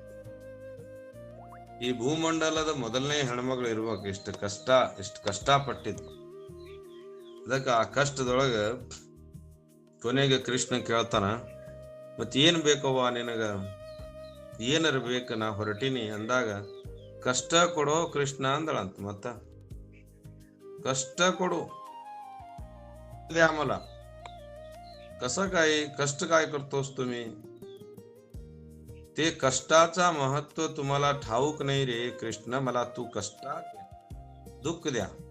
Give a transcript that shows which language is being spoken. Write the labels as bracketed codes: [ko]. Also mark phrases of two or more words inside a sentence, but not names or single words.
[kn] ಈ ಭೂಮಂಡಲದ ಮೊದಲನೇ ಹೆಣ್ಮಗಳು ಇರ್ಬೇಕು. ಎಷ್ಟು ಕಷ್ಟಪಟ್ಟಿದ್ದು. ಅದಕ್ಕೆ ಆ ಕಷ್ಟದೊಳಗ ಕೊನೆಗೆ ಕೃಷ್ಣ ಕೇಳ್ತಾನ, ಮತ್ ಏನ್ ಬೇಕವ್ವ ನಿನಗ? ಏನರ ಬೇಕು, ನಾ ಹೊರಟೀನಿ ಅಂದಾಗ कष्ट ಕೊಡೋ ಕೃಷ್ಣ ಅಂದಳಂತ. [mr] मत कष्ट ಕೊಡು द्या मला. कसं काय कष्ट काय करतोस तुम्ही? ते कष्टाचा महत्व तुम्हाला ठाऊक नाही रे कृष्ण. मला तू कष्टात दुःख द्या.